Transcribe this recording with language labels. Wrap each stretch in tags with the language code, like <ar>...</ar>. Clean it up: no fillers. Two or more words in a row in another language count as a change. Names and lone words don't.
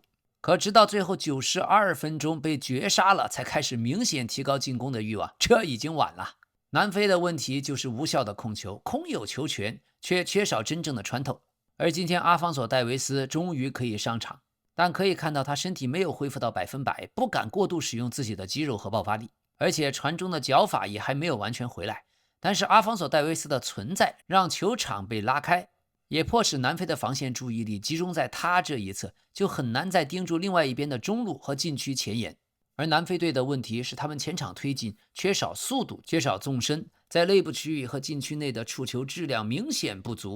<zh>可直到最後92分鐘被絕殺了，才開始明顯提高進攻的慾望，這已經晚了。南非的問題就是無效的控球，空有球權，卻缺少真正的穿透。而今天阿方索戴維斯終於可以上場，但可以看到他身體沒有恢復到100%，不敢過度使用自己的肌肉和爆發力，而且傳中的腳法也還沒有完全回來。但是阿方索戴維斯的存在讓球場被拉開，也迫使南非的防線注意力集中在他這一側，就很難再盯住另外一邊的中路和禁區前沿。而南非隊的問題是他們前場推进缺少速度，缺少纵深，在內部区域和禁區內的觸球質量明顯不足。</zh>